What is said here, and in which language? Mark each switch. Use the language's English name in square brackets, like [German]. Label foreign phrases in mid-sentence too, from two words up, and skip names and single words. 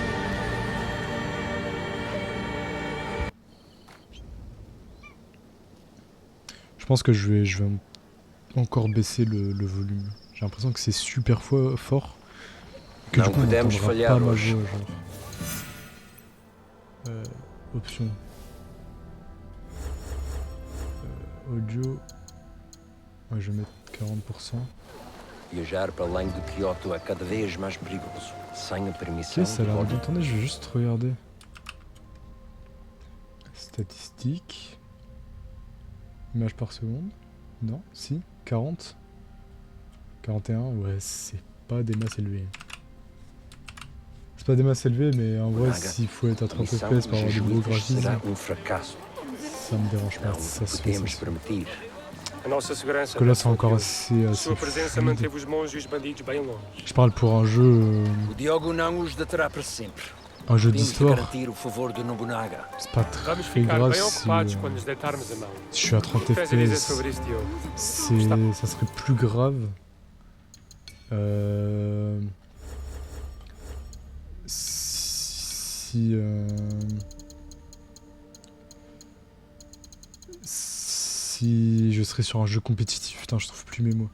[French] Je pense que je vais encore baisser le volume. J'ai l'impression que c'est super fort. Que du coup on n'entendra pas ma voix, genre. Option. Audio. Ouais, je vais mettre 40%. [Portuguese] Viajar para além do Kyoto é cada vez mais perigoso. Sem a permissão. [French] Ok, ça a l'air bien. Attendez, je vais juste regarder. Statistiques. Images par seconde. Non, si. 40. 41. Ouais, c'est pas des masses élevées. C'est pas des masses élevées, mais en vrai, s'il faut être à 30 FPS pour avoir des beaux graphismes, ça me dérange pas. Ça se fait, ça se fait. Parce que là, c'est encore assez fluide. Je parle pour un jeu... Un jeu [Portuguese] Temos de [French] d'histoire, [Portuguese] garantir o favor de Nobunaga. [French] c'est pas [Portuguese] Vamos [French] très [Portuguese] ficar [French] grave [Portuguese] bem [French] si, [Portuguese] ocupados quando nos deitarmos a mão. [French] si je suis à 30 [Portuguese] O que tens a dizer [French] FPS. [Portuguese] sobre isso, Diogo? [French] Ça serait plus grave. Si je serais sur un jeu compétitif, putain, je trouve plus mes mots.